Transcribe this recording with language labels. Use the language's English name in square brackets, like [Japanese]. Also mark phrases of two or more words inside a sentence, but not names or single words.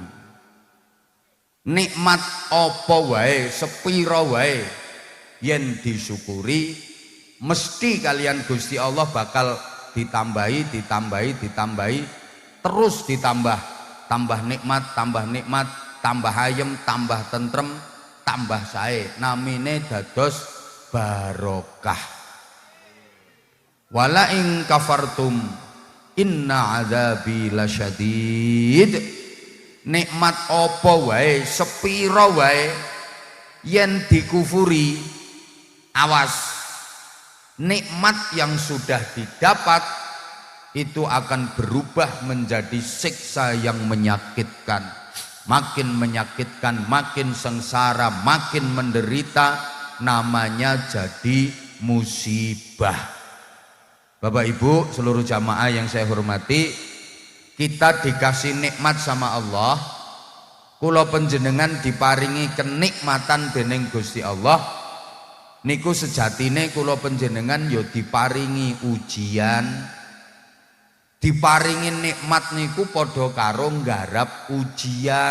[Javanese] Nikmat apa wae, sepira wae yen disyukuri mesti kalian Gusti Allah bakal ditambahi, terus ditambah. Tambah nikmat, tambah ayem, tambah tentrem, tambah sae. Namine dados barokah. [Arabic] ولئن كفرتم إن عذابي لشديد. [Javanese] Nikmat apa wae, sepira wae yen dikufuri, awas. [Indonesian] Nikmat yang sudah didapat itu akan berubah menjadi siksa yang menyakitkan. Makin menyakitkan, makin sengsara, makin menderita, namanya jadi musibah. Bapak Ibu seluruh jamaah yang saya hormati, kita dikasih nikmat sama Allah. [Javanese] Kula panjenengan diparingi kenikmatan dening Gusti Allah. Niku sejatine kula panjenengan ya diparingi ujian, diparingi nikmat niku padha karo nggarap ujian.